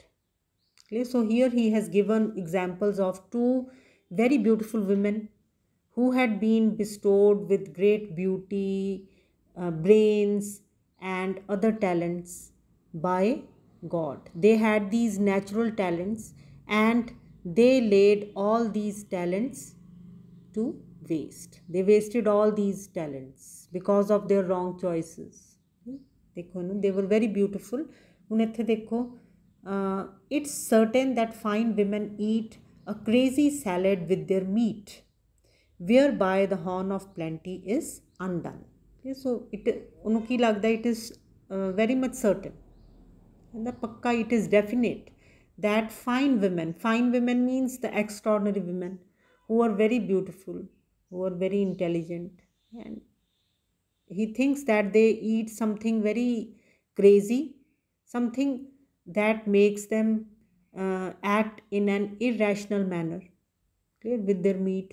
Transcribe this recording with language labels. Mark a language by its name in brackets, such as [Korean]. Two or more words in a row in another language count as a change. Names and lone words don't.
[English] So here he has given examples of two very beautiful women who had been bestowed with great beauty, brains, and other talents by God. They had these natural talents and they laid all these talents to waste. They wasted all these talents because of their wrong choices. [Hindi] देखो ना, [English] they were very beautiful. [Punjabi] ਹੁਣ ਇੱਥੇ ਦੇਖੋ, [English] it's certain that fine women eat a crazy salad with their meat, whereby the horn of plenty is undone. Okay, so [Punjabi] ਉਹਨੂੰ ਕੀ ਲੱਗਦਾ, [English] it is very much certain, and pakka it is definite that fine women means the extraordinary women who are very beautiful, who are very intelligent, and he thinks that they eat something very crazy, something that makes them act in an irrational manner, okay, with their meat.